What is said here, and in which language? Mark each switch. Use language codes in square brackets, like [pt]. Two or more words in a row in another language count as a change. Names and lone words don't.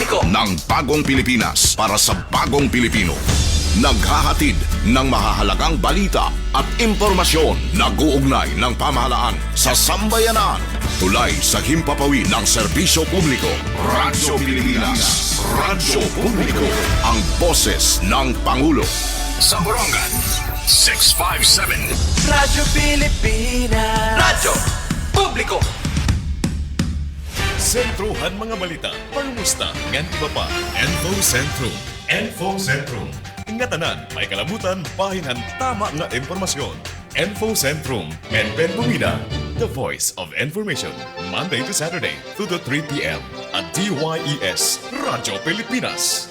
[tl] ng bagong Pilipinas para sa bagong Pilipino. Naghahatid ng mahahalagang balita at impormasyon na guugnay ng pamahalaan sa sambayanan. Tulay sa himpapawid ng serbisyo publiko. Radyo Pilipinas. Radyo Publiko. Ang boses ng Pangulo. Samburangan 657. Radyo Pilipinas. Radyo Publiko. [war] Sentruhan mga balita, pangumusta, ngan iba pa. Info Sentrum. Info Sentrum. Ingatanan, may kalabutan, pahinhan, tama nga impormasyon. Info Sentrum. Ben Bumida, [en] the voice of information. Monday to Saturday, 2 to 3 p.m. at DYES, Radyo Pilipinas.